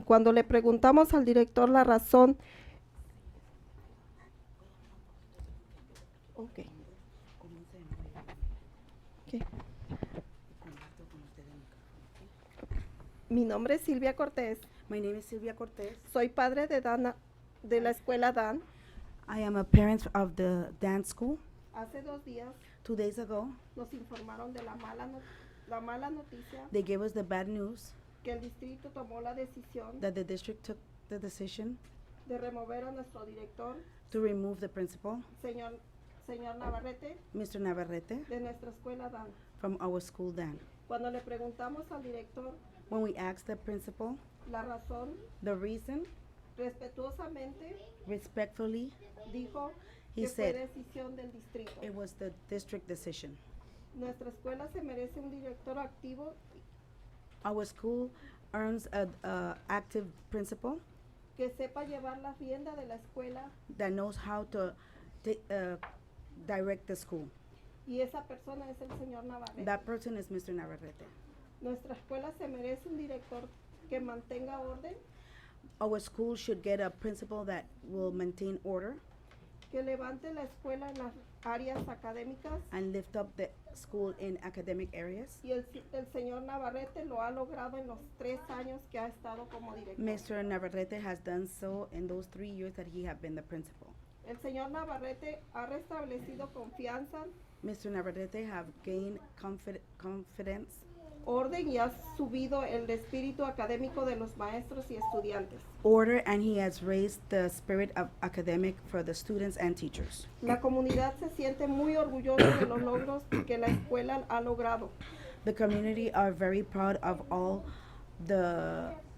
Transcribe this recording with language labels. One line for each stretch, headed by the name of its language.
Spanish: Cuando le preguntamos al director la razón, Mi nombre es Silvia Cortés.
English: My name is Silvia Cortés.
Spanish: Soy padre de la escuela Dan.
English: I am a parent of the dance school.
Spanish: Hace 2 días
English: 2 days ago,
Spanish: nos informaron de la mala noticia
English: they gave us the bad news
Spanish: que el distrito tomó la decisión
English: that the district took the decision
Spanish: de remover a nuestro director,
English: to remove the principal,
Spanish: señor Navarrete,
English: Mr. Navarrete,
Spanish: de nuestra escuela Dan.
English: from our school Dan.
Spanish: Cuando le preguntamos al director
English: When we asked the principal
Spanish: la razón,
English: the reason,
Spanish: respetuosamente
English: respectfully,
Spanish: dijo
English: he
Spanish: que fue
English: said
Spanish: decisión del distrito.
English: it was the district decision.
Spanish: Nuestra escuela se merece un director activo
English: Our school earns a active principal
Spanish: que sepa llevar la rienda de la escuela
English: that knows how to direct the school.
Spanish: y esa persona es el señor Navarrete.
English: That person is Mr. Navarrete.
Spanish: Nuestra escuela se merece un director que mantenga orden,
English: Our school should get a principal that will maintain order
Spanish: que levante la escuela en las áreas académicas
English: and lift up the school in academic areas.
Spanish: y el señor Navarrete lo ha logrado en los 3 años que ha estado como director.
English: Mr. Navarrete has done so in those 3 years that he have been the principal.
Spanish: El señor Navarrete ha restablecido confianza,
English: Mr. Navarrete have gained confidence,
Spanish: orden y ha subido el espíritu académico de los maestros y estudiantes.
English: order, and he has raised the spirit of academic for the students and teachers.
Spanish: La comunidad se siente muy orgullosa de los logros que la escuela ha logrado.
English: The community are very proud of all the